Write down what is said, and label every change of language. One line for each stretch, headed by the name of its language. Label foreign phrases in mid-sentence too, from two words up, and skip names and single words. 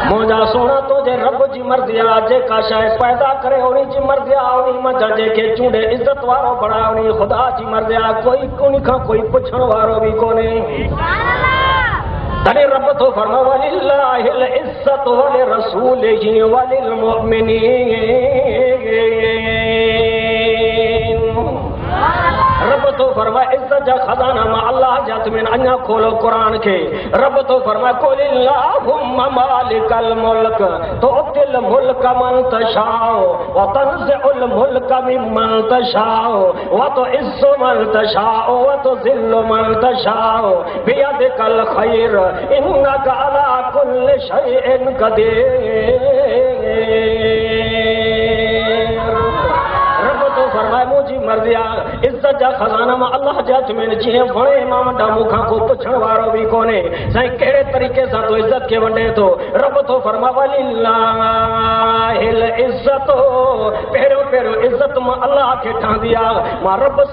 Sindhi: मुंहिंजा सोना तुंहिंजे रब जी मर्ज़ी आहे जेका शइ पैदा करे उन जी मर्ज़ी आहे उन मंझां जंहिंखे चूंडे इज़त वारो बणाए उन ख़ुदा जी मर्ज़ी आहे कोई उन खां कोई पुछण वारो बि कोन्हे तॾहिं रब थो फरमा
Arabic: ولله العزة ولرسوله ول मुअमिनीन
Sindhi: रब तो फरमाए इज्जत जा खजाना मां अल्लाह जे हथ में अञा खोलो क़ुरान खे रब तो फरमाए
Arabic: قل اللهم مالك الملك تؤتي الملك من تشاء وتنزع الملك ممن تشاء وتعز من تشاء وتذل من تشاء بيدك الخير إنك على كل شيء
Sindhi: क़दीर फरमाए मुंहिंजी मर्ज़ी आहे इज़त जा खज़ाना मां अल्लाह जे हथ में जीअं वणे इमाम ॾांहुं मूंखां को पुछण वारो बि कोन्हे साईं कहिड़े तरीक़े सां तूं इज़त खे वंडे थो रब थो फरमाए
Arabic: ولله العزة
Sindhi: पहिरियों इज़त मां अल्लाह खे ठहंदी आहे मां रब सां